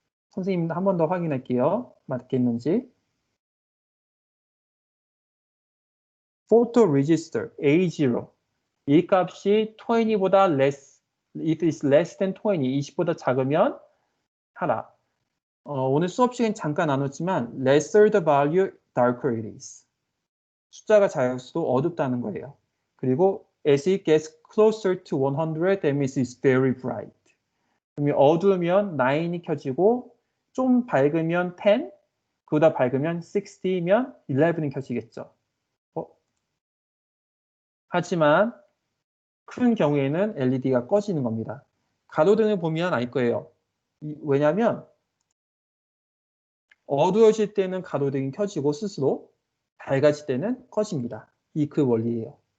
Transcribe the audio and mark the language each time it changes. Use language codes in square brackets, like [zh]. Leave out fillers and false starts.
[ko] 선생님 한 번 더 확인할게요. 맞겠는지. 포토 레지스터 A0 이 값이 20보다 less, [en] it is less than 20, [ko] 20보다 작으면 하라. 오늘 수업 시간 잠깐 나눴지만 [en] lesser the value, darker it is. [ko] 숫자가 작을수록 어둡다는 거예요. 그리고 [en] as it gets closer to 100, that means it's very bright. [ko] 그러면 어두우면 9이 켜지고 좀 밝으면 10, 그보다 밝으면 60면 11이 켜지겠죠. 하지만 큰 경우에는 LED가 꺼지는 겁니다. 가로등을 보면 알 거예요. 왜냐하면 어두워질 때는 가로등이 켜지고 스스로 밝아질 때는 꺼집니다. 이 그 원리예요.